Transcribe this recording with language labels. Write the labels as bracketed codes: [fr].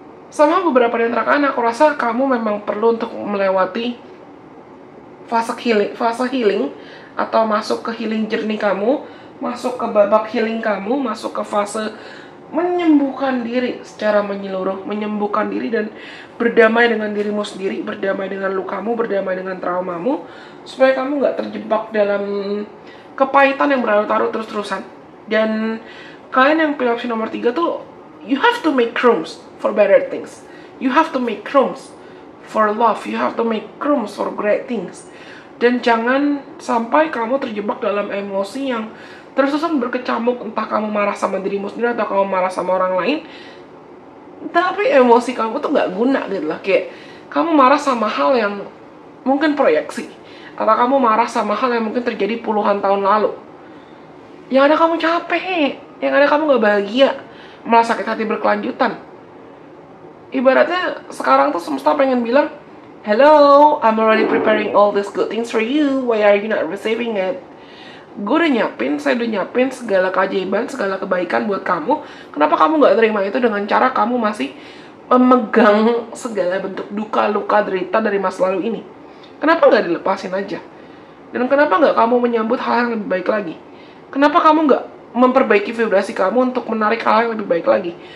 [id] Sama beberapa di antara kalian, aku rasa kamu memang perlu untuk melewati fase healing atau masuk ke healing journey kamu, masuk ke babak healing kamu, masuk ke fase menyembuhkan diri secara menyeluruh, menyembuhkan diri dan berdamai dengan dirimu sendiri, berdamai dengan lukamu, berdamai dengan traumamu, supaya kamu gak terjebak dalam kepahitan yang berlarut-larut terus-terusan. Dan kalian yang pilih opsi nomor 3 tuh, [en] you have to make rooms for better things, you have to make rooms for love, you have to make rooms for great things. [id] Dan jangan sampai kamu terjebak dalam emosi yang terus-terusan berkecamuk, entah kamu marah sama dirimu sendiri atau kamu marah sama orang lain, tapi emosi kamu tuh gak guna gitu lah. Kayak kamu marah sama hal yang mungkin proyeksi, atau kamu marah sama hal yang mungkin terjadi puluhan tahun lalu. Yang ada kamu capek, yang ada kamu gak bahagia, malah sakit hati berkelanjutan. Ibaratnya sekarang tuh semesta pengen bilang, [en] hello, I'm already preparing all these good things for you, why are you not receiving it? [id] Saya udah nyiapin segala keajaiban, segala kebaikan buat kamu. Kenapa kamu nggak terima itu dengan cara kamu masih memegang segala bentuk duka, luka, derita dari masa lalu ini? Kenapa nggak dilepasin aja? Dan kenapa nggak kamu menyambut hal yang lebih baik lagi? Kenapa kamu nggak memperbaiki vibrasi kamu untuk menarik hal yang lebih baik lagi?